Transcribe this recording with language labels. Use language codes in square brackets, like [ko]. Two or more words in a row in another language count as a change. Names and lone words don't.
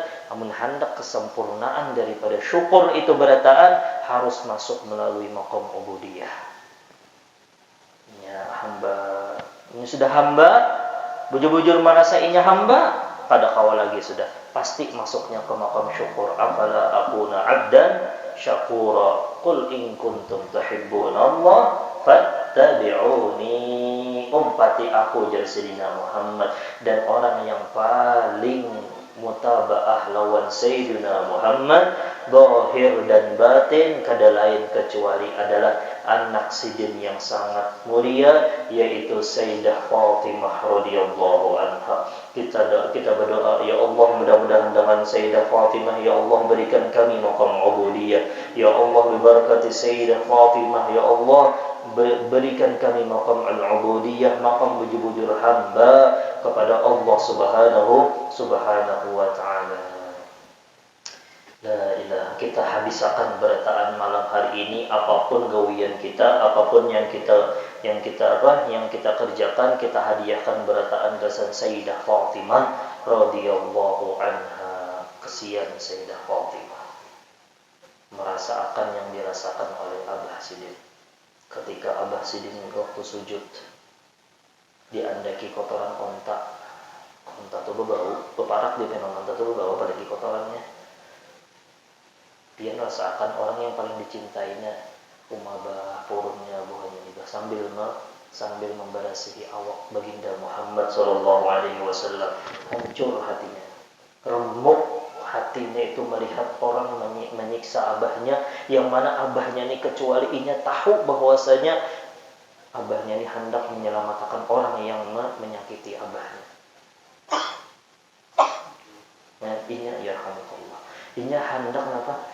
[bjn] Amun hendak kesempurnaan daripada syukur itu berataan, harus masuk melalui [ar] مقام العبودية. [bjn] Ya hamba, ini sudah hamba, bujur-bujur merasa inya hamba, pada kawal lagi sudah pasti masuknya ke makam syukur. [ar] أفلا أكون عبدا شكورا قل إن كنتم تحبون الله فاتبعوني, [bjn] umpati aku jar Sayyidina Muhammad. Dan orang yang paling mutaba'ah lawan Sayyidina Muhammad zahir dan batin, kada lain kecuali adalah anak sidin yang sangat mulia, yaitu Sayyidah Fatimah [ar] رضي الله عنها. [bjn] Kita berdoa, [ar] يا الله, [bjn] mudah-mudahan dengan Sayyidah Fatimah, [ar] يا الله, [bjn] berikan kami maqam ubudiyah. [ar] يا الله، ببركة سيدة فاطمة، يا الله, [bjn] berikan kami [ar] مقام العبودية, [bjn] maqam bujur-bujur hamba kepada Allah [ar] سبحانه وتعالى. لا إله. [bjn] Kita habiskan berataan malam hari ini, apapun gawian kita, apapun yang kita kerjakan, kita hadiahkan berataan gasan Sayyidah Fatimah [ar] رضي الله عنها. [bjn] Kesian Sayyidah Fatimah merasakan yang dirasakan oleh Abah Sidin. Ketika Abah Sidin waktu sujud diandaki kotoran onta tuh berbau, beparak di penong onta tuh berbau, apalagi kotorannya. Dia merasakan orang yang paling dicintainya, umabah purunnya buahnya juga, sambil memberasihi awak baginda Muhammad [ar] صلى الله عليه وسلم. [bjn] Hancur hatinya, remuk hatinya itu melihat orang menyiksa abahnya, yang mana abahnya ini kecuali inya tahu bahwasanya abahnya ini hendak menyelamatkan orang yang menyakiti abahnya. Inya yarhamukallah, inya hendak apa?